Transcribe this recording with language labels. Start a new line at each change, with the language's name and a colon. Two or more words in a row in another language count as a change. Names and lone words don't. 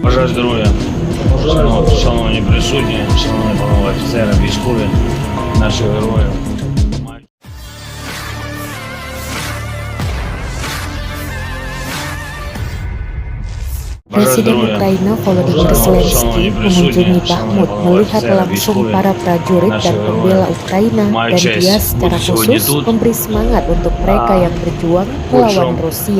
Ukrainian: Бажаю здоров'я, шановні присутні, шановні панове офіцери, військові, наші герої.
Indonesian: Presiden Ukraina Volodymyr Zelensky mengunjungi Bakhmut melihat langsung para prajurit dan pembela Ukraina dan dia secara khusus memberi semangat untuk mereka yang berjuang melawan Rusia.